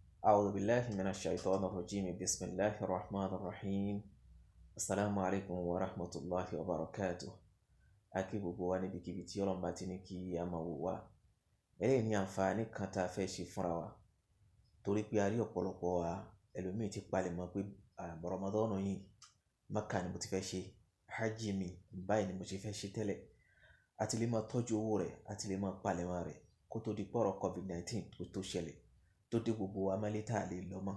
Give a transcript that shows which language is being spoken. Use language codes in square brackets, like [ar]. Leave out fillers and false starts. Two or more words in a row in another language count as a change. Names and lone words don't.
[ar] أعوذ بالله من الشيطان الرجيم بسم الله الرحمن الرحيم السلام عليكم ورحمة الله وبركاته [yo] akí gbogbo wa níbikíbi tí Ọlọ́run bá ti ní kí a máa wò wá. Eléyìí ni àǹfààní kan tá a fẹ́ ṣe fúnra wa torí pé a rí ọ̀pọ̀lọpọ̀ wa ẹlòmíì ti palẹ̀mọ́ pé Ramadan yìí Mákà ni mo ti fẹ́ ṣe hajj mi báyìí ni mo ṣe fẹ́ ṣe tẹ́lẹ̀ àti lè máa tọ́jú owó rẹ̀ àti lè máa palẹ̀mọ́ rẹ̀ kó tó di pọ̀rọ̀ COVID-19 tó ṣẹlẹ̀ tó dé gbogbo wa mọ́lé tá a lè lọ mọ́.